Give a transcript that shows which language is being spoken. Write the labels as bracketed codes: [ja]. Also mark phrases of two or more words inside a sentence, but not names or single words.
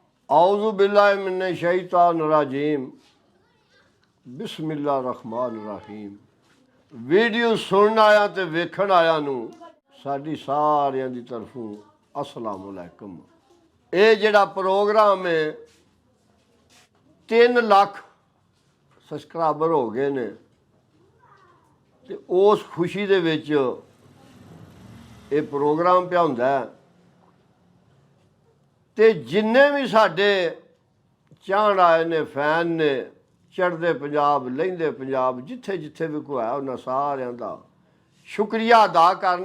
[ar] أعوذ بالله من الشيطان الرجيم بسم الله الرحمن الرحيم. [pa] ویڈیو سنن آیا تے ویکھن آیا نوں ساڈی ساریاں دی طرفوں [ar] السلام عليكم. [pa] یہ جہڑا پروگرام ہے 3 لاکھ سبسکرائبر ہو گئے نے تے اس خوشی دے وچ یہ پروگرام پیا ہندا ہے تے جنے بھی ساڈے چاہن آئے نے فین نے چڑھدے پنجاب لہندے پنجاب جتھے جتھے بھی کوئی ہے انہاں ساریاں دا شکریہ ادا کرنے.